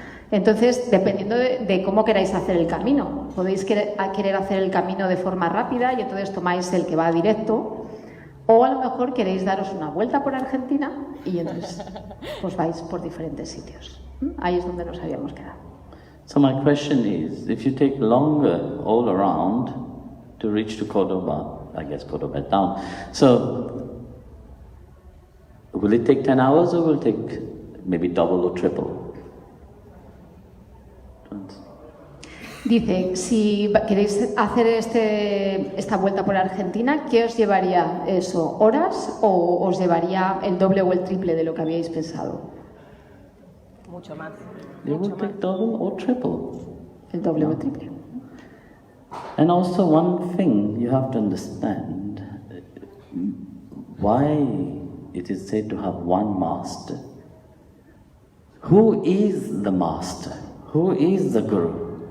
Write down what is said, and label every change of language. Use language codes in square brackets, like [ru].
[es] Entonces, dependiendo de cómo queráis hacer el camino, podéis querer hacer el camino de forma rápida y entonces tomáis el que va directo, o a lo mejor queréis daros una vuelta por Argentina y entonces pues vais por diferentes sitios. Ahí es donde nos habíamos quedado. [en] So my question is, if you take longer all around to reach to Cordoba, I guess Cordoba down, so will it take 10 hours or will it take maybe double or triple? [es] Dice, si queréis hacer esta vuelta por Argentina, ¿qué os llevaría eso? ¿Horas o os llevaría el doble o el triple de lo que habíais pensado? Mucho más. [en] It will take double or triple. [es] El doble o el triple. [en] And also one thing you have to understand, why it is said to have one master. Who is the master? Who is the guru?